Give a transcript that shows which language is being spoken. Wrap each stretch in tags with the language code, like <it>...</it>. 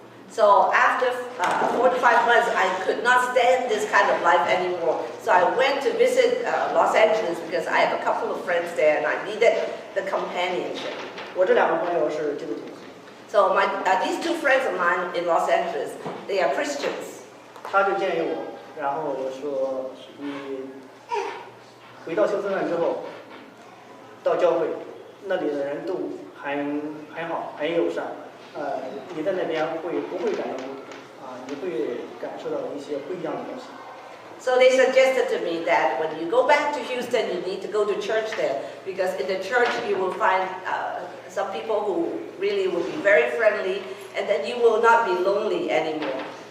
<en>So after 45 months, I could not stand this kind of life anymore. So I went to visit Los Angeles because I have a couple of friends there and I needed the companionship.</en> <zh>我这2个朋友是基督徒。</zh> <en>So these 2 friends of mine in Los Angeles, they are Christians.</en> <zh>他就建议我，然后我说你回到休斯顿之后，到教会，那里的人都很好，很友善。你在那边不会感到孤独你会感受到一些不一样的东西。</zh> <en>So they suggested to me that when you go back to Houston, you need to go to church there because in the church you will find some people who really will be very friendly, and then you will not be lonely anymore.</en>